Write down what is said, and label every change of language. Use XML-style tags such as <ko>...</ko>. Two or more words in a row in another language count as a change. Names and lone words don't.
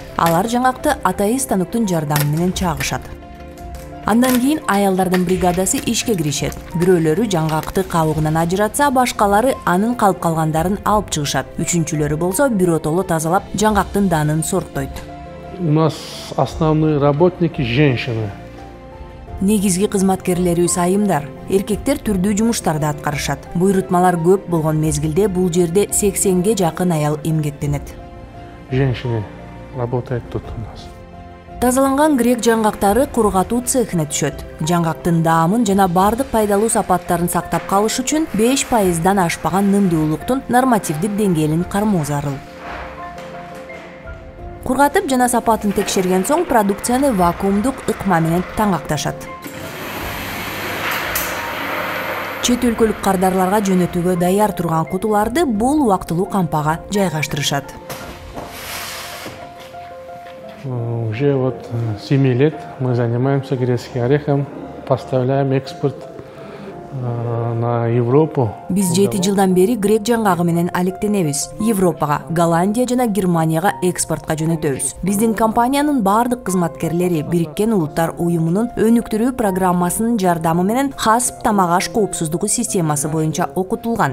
<ky>Алар жаңгакты атайын станоктун жардамы менен чагышат. Андан кийин аялдардын бригадасы ишке киришет. Бирөөлөрү жаңгакты кабыгынан ажыратса, башкалары анын калып калгандарын алып чыгышат. Үчүнчүлөрү болсо биротоло тазалап, жаңгактын данын сорттойт.</ky> <ru>У нас основные работники женщины.</ru> <ky>Негизги кызматкерлерибиз айымдар. Эркектер түрдүү жумуштарды аткарышат. Буйрутмалар көп болгон мезгилде бул жерде 80ге жакын аял эмгектенет.</ky> <ru>Женщины работают тут у нас.</ru> <ky>Тазаланган грек жаңгактары кургатуу цехине түшөт. Жаңгактын даамын жана бардык пайдалуу сапаттарын сактап калыш үчүн 5%дан ашпаган нымдуулуктун нормативдик деңгээлин кармоо зарыл. Кургатып жана сапатын текшерген соң продукцияны вакуумдук ыкма менен таңакташат. Чет өлкөлүк кардарларга жөнөтүүгө даяр турган кутуларды бул убактылуу кампага жайгаштырышат.</ky> <ru>Уже 7 лет мы занимаемся грецким орехом, поставляем экспорт на Европу.</ru> <ky>Биз 7 жылдан бери грек жаңгагы менен алектенебиз. Европага, Голландия жана Германияга экспортко жөнөтөбүз. Биздин компаниянын бардык кызматкерлери Бириккен Улуттар уюмунун өнүктүрүү программасынын жардамы менен ХАСП тамак аш коопсуздугу системасы боюнча окутулган.</ky>